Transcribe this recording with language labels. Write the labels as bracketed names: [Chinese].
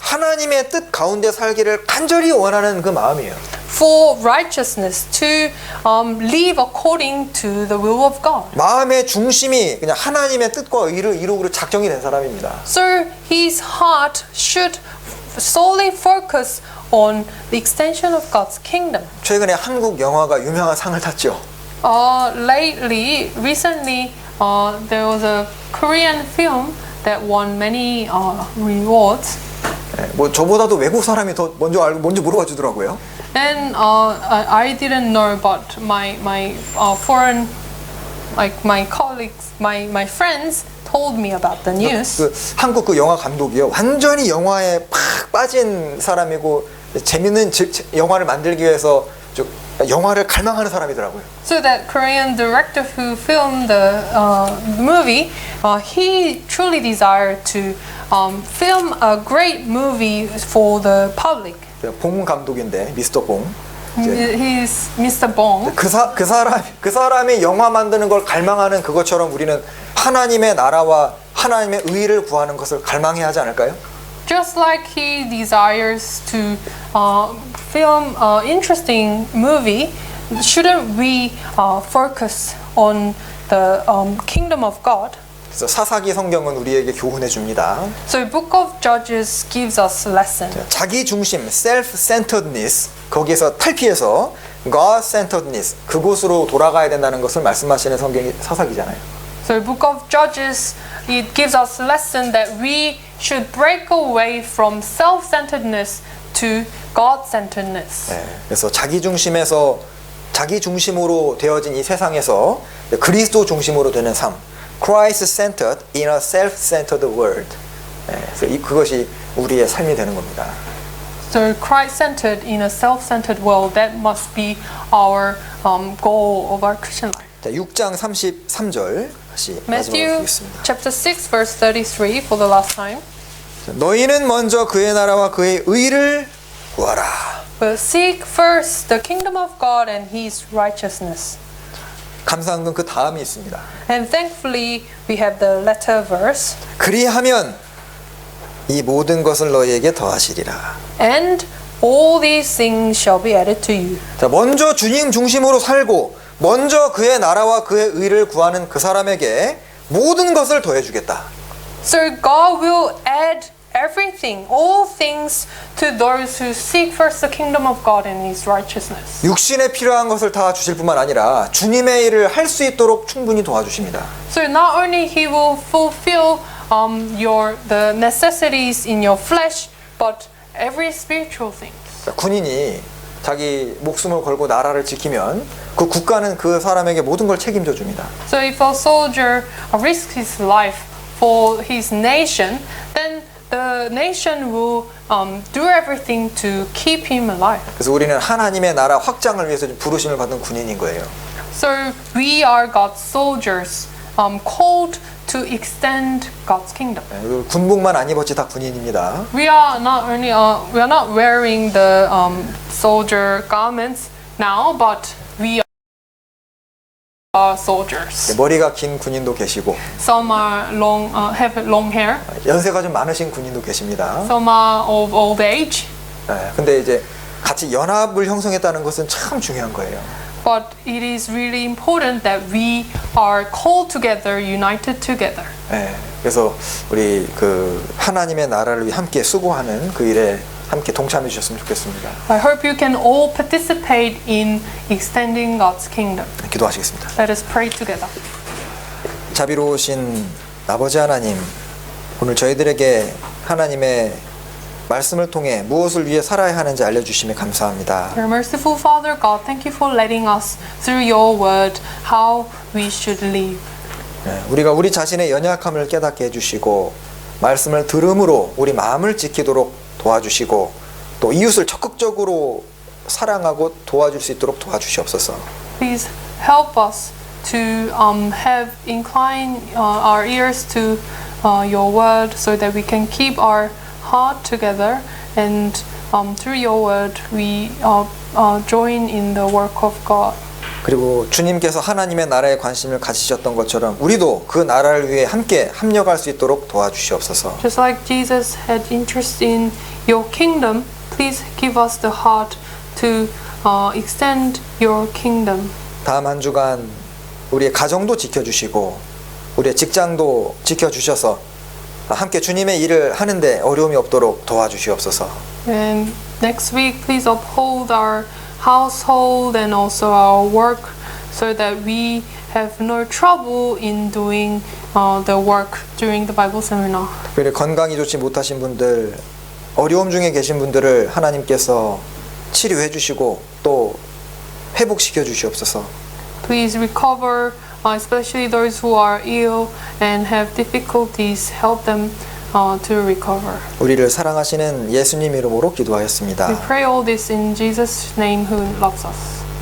[Korean] 하나님의 뜻 가운데 살기를 간절히 원하는 그 마음이에요. [English] For righteousness, to live according to the will of God. [Korean] 마음의 중심이 그냥 하나님의 뜻과 의를 이루기로 작정이 된 사람입니다. [English] So his heart should solely focus on the extension of God's kingdom. [Korean] 최근에 한국 영화가 유명한 상을 탔죠. [English] Recently, there was a Korean film that won many rewards. [Korean] 네, 뭐 저보다도 외국 사람이 더 먼저 물어봐 주더라고요. [English] And I didn't know, but my foreign, like my colleagues, my friends told me about the news. [Korean] 그 한국 그 영화 감독이요, 완전히 영화에 팍 빠진 사람이고 재밌는 영화를 만들기 위해서 영화를 갈망하는 사람이더라고요. [English] So that Korean director who filmed the movie, he truly desired to film a great movie for the public. [Korean] 봉 감독인데 미스터 봉. [English] He's Mr. Bong. [Korean] 그 사람이 영화 만드는 걸 갈망하는 그것처럼 우리는 하나님의 나라와 하나님의 의를 구하는 것을 갈망해야 하지 않을까요? [English] Just like he desires to film an interesting movie, shouldn't we focus on the kingdom of God? [Korean] 그래서 사사기 성경은 우리에게 교훈해 줍니다. [English] So Book of Judges gives us a lesson. [Korean] 자기 중심, self-centeredness, 거기에서 탈피해서 God-centeredness, 그곳으로 돌아가야 된다는 것을 말씀하시는 성경이 사사기잖아요. [English] So Book of Judges, it gives us a lesson that we should break away from self-centeredness to God-centeredness. [Korean] 네, 그래서 자기 중심에서 자기 중심으로 되어진 이 세상에서 그리스도 중심으로 되는 삶, [English] Christ-centered in a self-centered world. [Korean] 네, 그래서 그것이 우리의 삶이 되는 겁니다. [English] So Christ-centered in a self-centered world, that must be our goal of our Christian life. [Korean] 자, 6장 33절 다시 마지막으로 [English] Matthew [Korean] 보겠습니다. [English] chapter 6 verse 33 for the last time. [Korean] 너희는 먼저 그의 나라와 그의 의를 구하라. [English] But seek first the kingdom of God and His righteousness. [Korean] 감사한 건 그 다음이 있습니다. [English] And thankfully we have the latter verse. [Korean] 그리하면 이 모든 것을 너희에게 더하시리라. [English] And all these things shall be added to you. [Korean] 자, 먼저 주님 중심으로 살고 먼저 그의 나라와 그의 의를 구하는 그 사람에게 모든 것을 더해주겠다. [English] So God will add everything, all things to those who seek first the kingdom of God and His righteousness. [Korean] 육신에 필요한 것을 다 주실 뿐만 아니라 주님의 일을 할 수 있도록 충분히 도와주십니다. [English] So not only He will fulfill the necessities in your flesh, but every spiritual thing. [Korean] 군인이 자기 목숨을 걸고 나라를 지키면 그 국가는 그 사람에게 모든 걸 책임져 줍니다. [English] So if a soldier risks his life for his nation, then the nation will do everything to keep him alive. [Korean] 그래서 우리는 하나님의 나라 확장을 위해서 부르심을 받은 군인인 거예요. [English] So we are God's soldiers, called to extend God's kingdom. [Korean] 군복만 안 입었지 다 군인입니다. [English] We are not wearing the soldier garments now, but we are soldiers. [Korean] 머리가 긴 군인도 계시고 [English] Some are have long hair. [Korean] 연세가 좀 많으신 군인도 계십니다. [English] Some are of old age. [Korean] 근데 이제 같이 연합을 형성했다는 것은 참 중요한 거예요. [English] But it is really important that we are called together, united together. [Korean] 그래서 우리 그 하나님의 나라를 위해 함께 수고하는 그 일에 함께 동참해 주셨으면 좋겠습니다. [English] I hope you can all participate in extending God's kingdom. [Korean] 기도하시겠습니다. [English] Let us pray together. [Korean] 자비로우신 아버지 하나님, 오늘 저희들에게 하나님의 말씀을 통해 무엇을 위해 살아야 하는지 알려주심에 감사합니다. [English] Dear merciful Father God, thank you for letting us through your word how we should live. [Korean] 우리가 우리 자신의 연약함을 깨닫게 해주시고 말씀을 들음으로 우리 마음을 지키도록 도와주시고 또 이웃을 적극적으로 사랑하고 도와줄 수 있도록 도와주시옵소서. [English] Please help us to incline our ears to your word so that we can keep our heart together and through your word we join in the work of God. [Korean] 그리고 주님께서 하나님의 나라에 관심을 가지셨던 것처럼 우리도 그 나라를 위해 함께 합력할 수 있도록 도와주시옵소서. [English] Just like Jesus had interest in your kingdom, please give us the heart to extend your kingdom. [Korean] 다음 한 주간 우리의 가정도 지켜주시고 우리의 직장도 지켜주셔서 함께 주님의 일을 하는데 어려움이 없도록 도와주시옵소서. [English] And next week, please uphold our household and also our work so that we have no trouble in doing the work during the Bible seminar. [Korean] 특별히 건강이 좋지 못하신 분들, 어려움 중에 계신 분들을 하나님께서 치료해 주시고 또 회복시켜 주시옵소서. [English] Please recover, especially those who are ill and have difficulties, help them to recover. [Korean] 우리를 사랑하시는 예수님 이름으로 기도하였습니다. [English] We pray all this in Jesus' name who loves us.